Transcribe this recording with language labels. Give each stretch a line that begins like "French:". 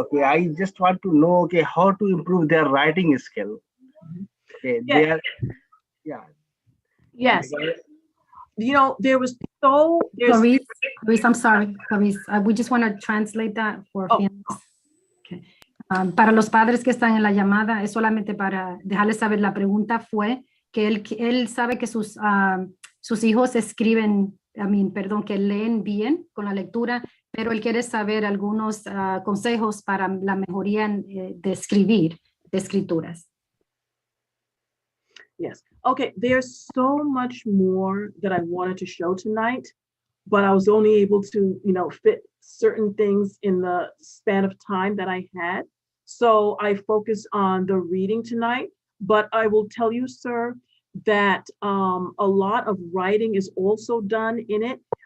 English: Okay, I just want to know, okay, how to improve their writing skill. Okay, Yeah. they are, yeah. Yes. You know, there's Clarice, I'm sorry, Clarice. We just want to translate that for families. Okay.
Spanish: Para los padres que están en la llamada, es solamente para dejarles saber, la pregunta fue que él sabe que sus hijos escriben, que leen bien con la lectura, pero él quiere saber algunos consejos para la mejoría de escribir, de escrituras.
English: Yes. Okay, there's so much more that I wanted to show tonight, but I was only able to, fit certain things in the span of time that I had. So I focused on the reading tonight, but I will tell you, sir, that a lot of writing is also done in it.